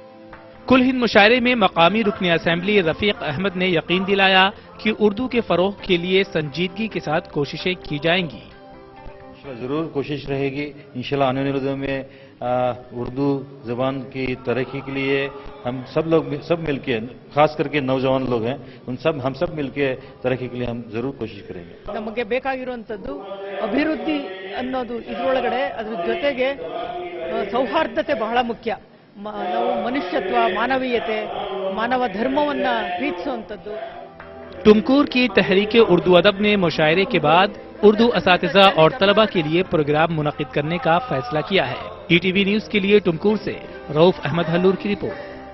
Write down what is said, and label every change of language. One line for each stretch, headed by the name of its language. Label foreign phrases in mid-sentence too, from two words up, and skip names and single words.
Urdu: کل ہند مشاعرے میں مقامی رکن اسمبلی رفیق احمد نے یقین دلایا کہ اردو کے فروغ کے لیے سنجیدگی کے ساتھ کوششیں کی جائیں گی. ضرور کوشش رہے گی. انشاءاللہ آنے والے دنوں میں اردو زبان کی ترقی کے لیے ہم سب ملکے، خاص کرکے نوجوان لوگ ہیں، ہم سب ملکے ترقی کے لیے ہم ضرور کوشش کریں گے.
Kannada: ನಮಗೆ ಬೇಕಾಗಿರುವಂತದ್ದು ಅಭಿವೃದ್ಧಿ ಅನ್ನೋದು ಇದರೊಳಗಡೆ ಅದರ ಜೊತೆಗೆ ಸೌಹಾರ್ದತೆ ಬಹಳ ಮುಖ್ಯ। ನಾವು ಮನುಷ್ಯತ್ವ, ಮಾನವೀಯತೆ, ಮಾನವ ಧರ್ಮವನ್ನ ಪ್ರೀತಿಸುವಂತದ್ದು।
Urdu: ٹمکور کی تحریک اردو ادب نے مشاعرے کے بعد اردو اساتذہ اور طلبہ کے لیے پروگرام منعقد کرنے کا فیصلہ کیا ہے. ای ٹی وی نیوز کے لیے ٹمکور سے رؤف احمد ہلور کی رپورٹ.